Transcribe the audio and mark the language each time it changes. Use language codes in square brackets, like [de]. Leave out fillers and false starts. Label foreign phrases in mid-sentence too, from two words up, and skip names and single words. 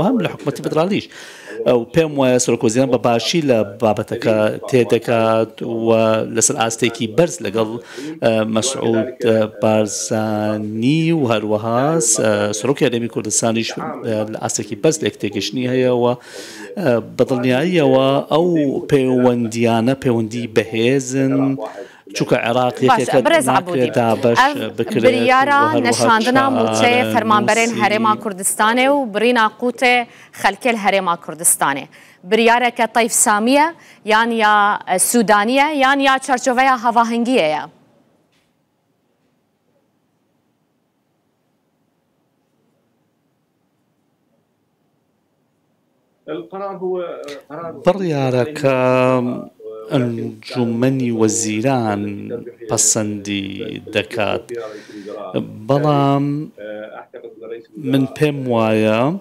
[ckb] هەم لە حکوومەتی فدرالیش ئەو پێم وایە سەرۆکوەزیران بە باشی لە بابەتەکە تێدەکات و لەسەر ئاستێکی بەرز لەگەڵ مەسعود بارزانی و هەروەها سەرۆکی هەرێمی کوردستانیش لە ئاستێکی بەرز لێک تێگەشتنی هەیەەوە بەدڵنیاییەوە ئەو پەیوەندیانە پەیوەندی بەهێزن چونکە عێراق یەکێکە دابەش بکرێت [ku] بریارە نەشاندنا موچەیە فەرمانبەرێن هەرێما کوردستانê و birîna qûtê xelkê herêma Kurdistanê biryareke Tayf Samiye yan ya Sûdaniye yan ya çerçoveya hevahengiyê ye [ckb] بڕیارەکە ئەنجومەنی وەزیران پەسەندی دەکات بەڵام من پێم وایە